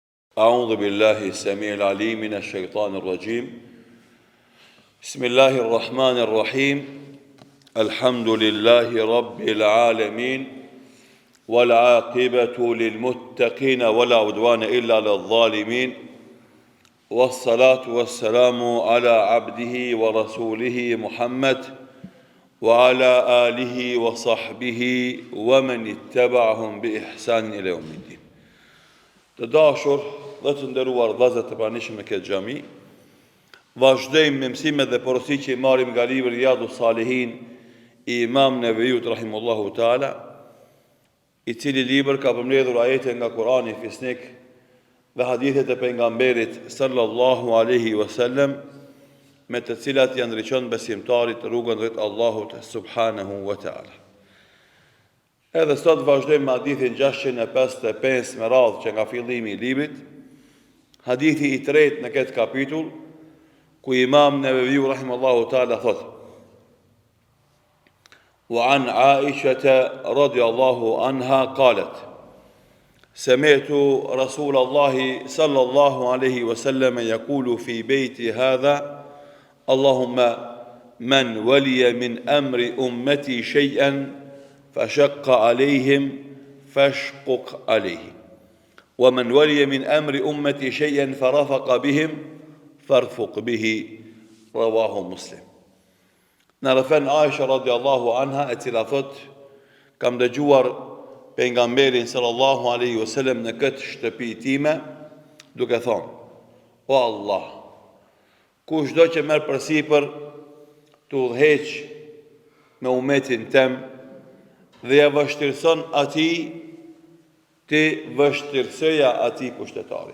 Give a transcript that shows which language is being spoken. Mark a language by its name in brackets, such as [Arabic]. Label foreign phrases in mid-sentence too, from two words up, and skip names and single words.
[Arabic] أعوذ بالله السميع العليم من الشيطان الرجيم بسم الله الرحمن الرحيم الحمد لله رب العالمين والعاقبة للمتقين ولا عدوان إلا للظالمين والصلاة والسلام على عبده ورسوله محمد وعلى آله وصحبه ومن اتبعهم بإحسان إلى يوم الدين. [Albanian] Të dashur dhe të nderuar vëllezër të pranishëm në këtë xhami, vazhdojmë me mësimet dhe porositë që i marrim nga libri Riyadus Salihin i Imam Nevejut [Arabic] رحمه الله تعالى, [Albanian] i cili libër ka përmbledhur ajete nga Kurani fisnik dhe hadithet e pejgamberit [Arabic] صلى الله عليه وسلم, [Albanian] me të cilat janë ndriçon besimtarit rrugën drejt Allahut [Arabic] سبحانه وتعالى. [Albanian] Edhe sot vazhdojmë me hadithin 655 me radhë që nga fillimi i librit, hadithi i tretë në këtë kapitull, ku Imam Neveviu [Arabic] رحمه الله تعالى [Albanian] thot: [Arabic] وعن عائشة رضي الله عنها قالت سمعت رسول الله صلى الله عليه وسلم يقول في بيتي هذا اللهم من ولي من أمر أمتي شيئا فشق عليهم فاشقق عليه ومن ولي من أمر أمتي شيئا فرفق بهم فارفق به رواه مسلم. [Albanian] Në rëfen Aisha [Arabic] رضي الله عنها [Albanian] e cila thot: kam dëgjuar pejgamberin [Arabic] صلى الله عليه وسلم [Albanian] në këtë shtëpi time duke thonë: O Allah, kushdo që merr përsipër të udhëheq me umetin tem dhe ja vështirëson ati, ti vështirësoja ati pushtetari.